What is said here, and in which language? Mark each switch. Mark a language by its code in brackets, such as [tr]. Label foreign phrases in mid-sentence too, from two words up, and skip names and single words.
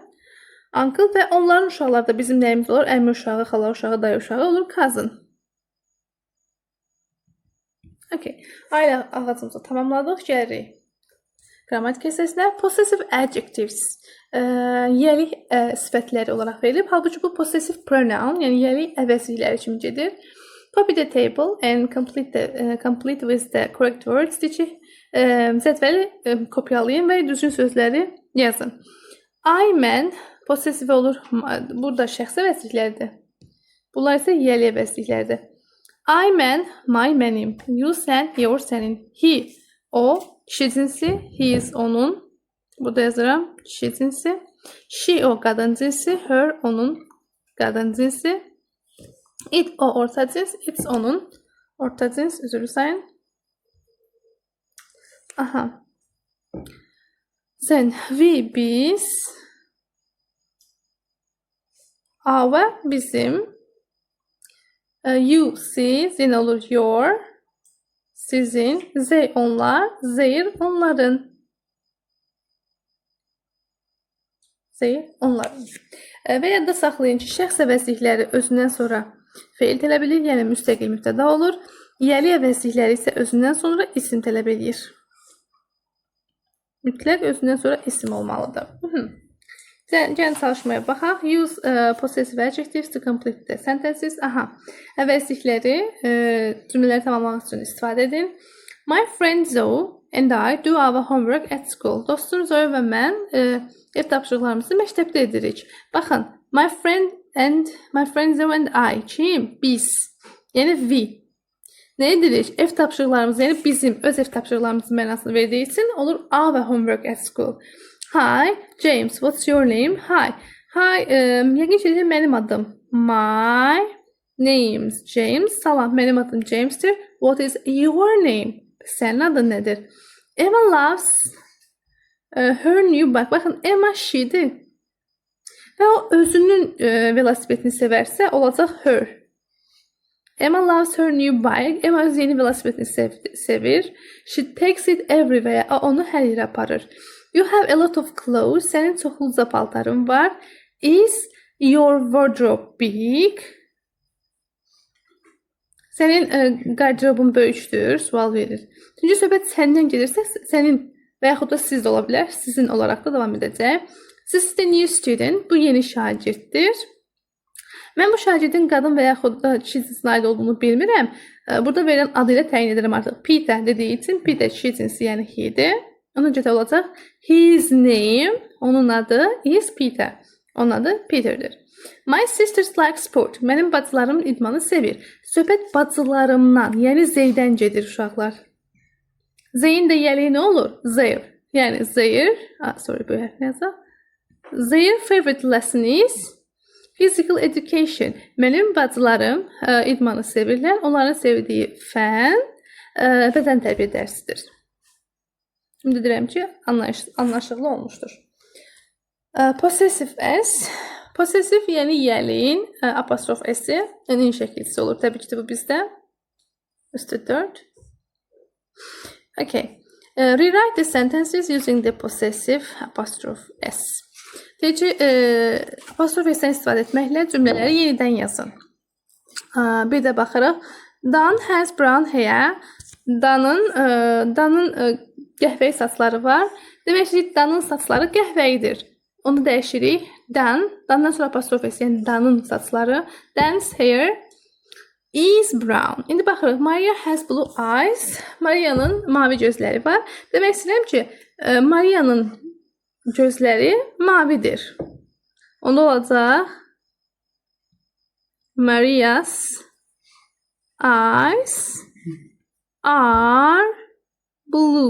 [az] Uncle və onların uşaqları da bizim nəyimiz olur? Əmi uşağı, xala uşağı, dayı uşağı olur cousin. Okay. Ailə ağacımızı tamamladıq. Gəlirik qrammatik hissəsinə. [en] Possessive adjectives [az] yəlik sifətləri olaraq verilib. Halbuki bu [en] possessive pronoun, [az] yəni yəlik əvəzlikləri kimi gedir. [en] Copy the table and complete with the correct words. [az] Cədvəli kopyalayın və düzgün sözləri yazın. I, mən, possessive olur. Burada şəxs əvəzlikləridir. Bunlar isə yəli əvəzlikləridir. I, mən, my, mənim. You, sən, your, sənin. He, o, kişi cinsi. His, onun. Burada yazıram, kişi cinsi. She, o, qadın cinsi. Her, onun, qadın cinsi. It, o, orta cins. It's, onun, orta cins. Üzrü sayın. Aha. Then, we, biz. Our, bizim. You, siz. Yine olur your. Sizin. They, onlar. Their, onların. Their, onların. Və ya da saxlayın ki, şəxs əvəzlikləri özündən sonra feil tələb edir, yəni müstəqil mübtəda olur. Yəli əvəzlikləri isə özündən sonra isim tələb edir. Mütləq özündən sonra isim olmalıdır. Gəlin çalışmaya baxaq. [en] Use possessive adjectives to complete the sentences. [az] Aha. Əvəzlikləri cümlələri tamamlamaq üçün istifadə edin. [en] My friend Zoe and I do our homework at school. [az] Dostum Zoe və mən ev tapşırıqlarımızı məktəbdə edirik. Baxın, [en] my friend Zoe and I. [az] Kim? Biz. Yəni we. Nə edirik? Ev tapşırıqlarımız, yəni bizim öz ev tapşırıqlarımızın mənasını verdiyi üçün olur [en] our homework at school. Hi, James, what's your name? Hi, [az] yəqin ki, mənim adım. [en] My name's James. [az] Salam, mənim adım James'tir. [en] What is your name? [az] Sənin adın nədir? [en] Emma loves her new bike. [az] Baxın, Emma she'dir. Və o özünün velosipedini sevərsə, olacaq her. [en] Emma loves her new bike. [az] Emma öz yeni velosipedini sevir. [en] She takes it everywhere. [az] O onu hər yerə aparır. [en] You have a lot of clothes. [az] Sənin çoxluca paltarın var. [en] Is your wardrobe big? [az] Sənin qardırobun böyükdür, sual verir. Üçüncü söhbət səndən gedirsə, sənin və yaxud da siz də ola bilər, sizin olaraq da davam edəcək. [en] This is the new student, [az] bu yeni şagirddir. Mən bu şagirdin qadın və yaxud da kişi cinsinə aid olduğunu bilmirəm. Burada verilən adı ilə təyin edirəm artıq. Peter dediyi üçün, Peter kişi cinsi, yəni he-dir. Ona görə olacaq, [en] his name, [az] onun adı is Peter. Onun adı Peter'dir. [en] My sisters like sport. [az] Mənim bacılarım idmanı sevir. Söhbət bacılarımdan, yəni Zeydən gedir uşaqlar. Zeyin də yəli nə olur? Their. Yəni their, sorry bu hərf yazaq. [en] Their favorite lesson is physical education. [az] Mənim bacılarım idmanı sevirlər. Onların sevdiyi fən bədən tərbiyə dərsidir. Şimdi deyirəm ki, anlaşıqlı olmuşdur. [en] Possessive s. [az] Possessive yəni yəliyin apostrof s-i n şəkilsi olur. Təbii ki, bu bizdə üstü 4. Okay. [en] Rewrite the sentences using the possessive apostrophe s. [az] Deyək ki, apostrof s-dən istifadə etməklə cümlələri yenidən yazın. Bir də baxırıq. [en] Dan has brown hair. [az] Danın qəhvəyi saçları var. Demək ki, Danın saçları qəhvəyidir. Onu dəyişirik. Dandan sonra apostrof s, yəni Danın saçları. [en] Dan's hair is brown. [az] İndi baxırıq. [en] Maria has blue eyes. [az] Maria'nın mavi gözləri var. Demək istəyirəm ki, Maria'nın gözləri mavidir. Onda olacaq [en] Maria's eyes are blue.